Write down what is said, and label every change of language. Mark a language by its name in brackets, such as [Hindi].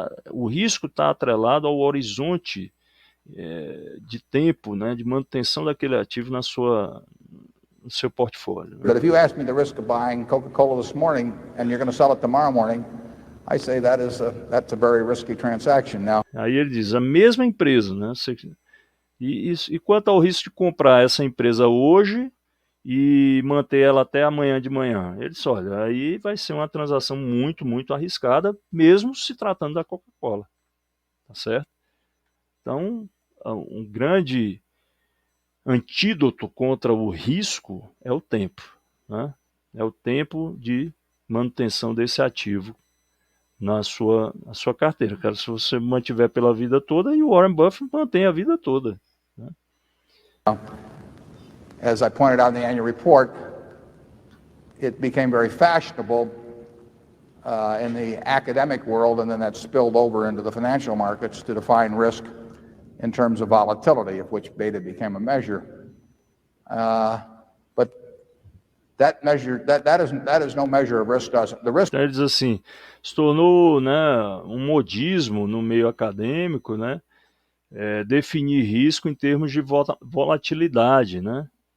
[Portuguese] O risco está atrelado ao horizonte de tempo, né, de manutenção daquele ativo no seu portfólio. [English] But if you ask me the risk of buying Coca-Cola this morning and you're going to sell it tomorrow morning, I say that's a very risky transaction. Now, [Portuguese] aí ele diz, a mesma empresa, né? E quanto ao risco de comprar essa empresa hoje e manter ela até amanhã de manhã? Ele disse, olha, aí vai ser uma transação muito, muito arriscada, mesmo se tratando da Coca-Cola, tá certo? Então, um grande antídoto contra o risco é o tempo, né? É o tempo de manutenção desse ativo na sua carteira. Cara, se você mantiver pela vida toda, e o Warren Buffett mantém a vida toda. Né? [English] As I pointed out in the annual report, it became very fashionable in the academic world, and then that spilled over into the financial markets to define risk in terms of volatility, of which beta became a measure. But that measure, that is no measure of risk. The risk. [Portuguese] Então ele diz assim, se tornou, né, um modismo no meio acadêmico, né, definir risco em termos de volatilidade, né?